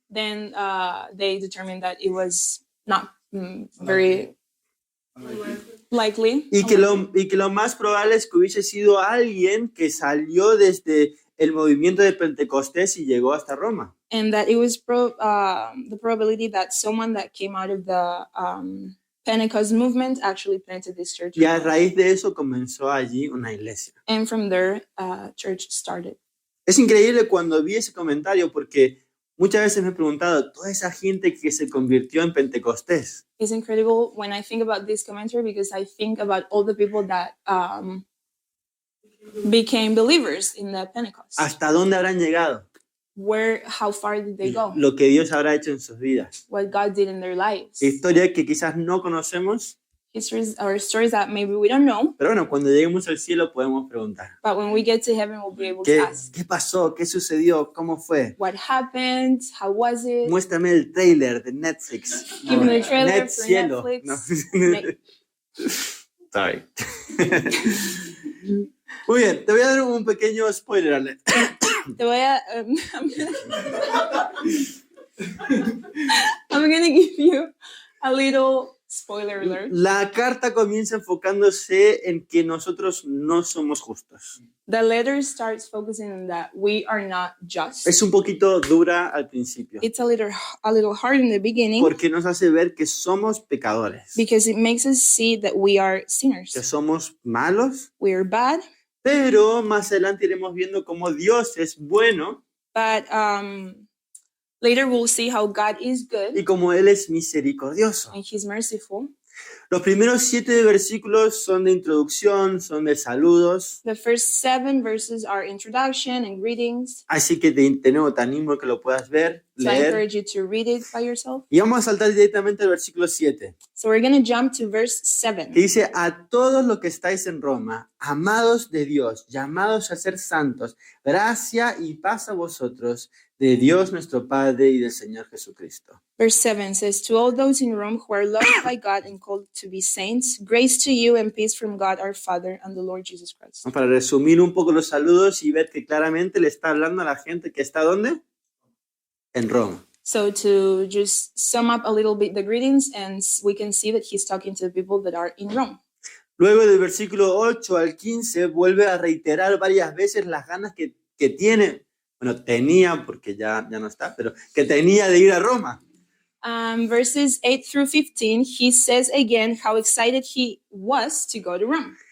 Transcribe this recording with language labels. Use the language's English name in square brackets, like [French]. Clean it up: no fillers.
[English] Then they determined that it was not very likely. [Spanish] Y que lo más probable es que hubiese sido alguien que salió desde el movimiento de Pentecostés y llegó hasta Roma. [English] And that it was the probability that someone that came out of the Pentecost movement actually planted this church. [Spanish] Y a raíz de eso comenzó allí una iglesia. [English] And from there, church started. [Spanish] Es increíble cuando vi ese comentario porque muchas veces me he preguntado, toda esa gente que se convirtió en Pentecostés, [English] It's incredible when I think about this commentary because I think about all the people that became believers in the Pentecost. [Spanish] ¿hasta dónde habrán llegado? [English] How far did they go? [Spanish] Lo que Dios habrá hecho en sus vidas. [English] What God did in their lives. [Spanish] Historias que quizás no conocemos, [English] Histories or stories that maybe we don't know, [Spanish] pero bueno, cuando lleguemos al cielo podemos preguntar. [English] but when we get to heaven, we'll be able to ask, [Spanish] ¿Qué pasó? ¿Qué sucedió? ¿Cómo fue? [English] what happened? How was it? [Spanish] Muéstrame el trailer de Netflix. [English] Give me the trailer Net for [Spanish] cielo. [English] Netflix. No. Sorry. [Spanish] Muy bien, te voy a dar un pequeño spoiler alert. Te voy a, [English] I'm gonna give you a little spoiler alert. [Spanish] La carta comienza enfocándose en que nosotros no somos justos. [English] The letter starts focusing on that we are not just. [Spanish] Es un poquito dura al principio, [English] It's a little hard in the beginning [Spanish] porque nos hace ver que somos pecadores, [English] because it makes us see that we are sinners. [Spanish] que somos malos, [English] We are bad, [Spanish] pero más adelante iremos viendo cómo Dios es bueno [English] but later we'll see how God is good [Spanish] y cómo Él es misericordioso. [English] and He's merciful. [Spanish] Los primeros 7 versículos son de introducción, son de saludos, [English] The first 7 verses are introduction and greetings. [Spanish] así que de nuevo te animo a que lo puedas ver, [English] So I [Spanish] leer. [English] encourage you to read it by yourself. [Spanish] Y vamos a saltar directamente al versículo 7, [English] So we're going to jump to verse [Spanish] que 7. dice: a todos los que estáis en Roma, amados de Dios, llamados a ser santos, gracia y paz a vosotros, de Dios nuestro Padre y del Señor Jesucristo. [English] Verse 7 says, to all those in Rome who are loved by God and called to be saints, grace to you and peace from God our Father and the Lord Jesus Christ. [Spanish] Para resumir un poco los saludos y ver que claramente le está hablando a la gente que está ¿dónde? En Roma. [English] So to just sum up a little bit the greetings, and we can see that he's talking to the people that are in Rome. [Spanish] Luego del versículo 8 al 15 vuelve a reiterar varias veces las ganas que tiene, bueno, tenía, porque ya no está, pero que tenía de ir a Roma. [English] Verses 8 through 15, he says again how excited he was to go to Rome,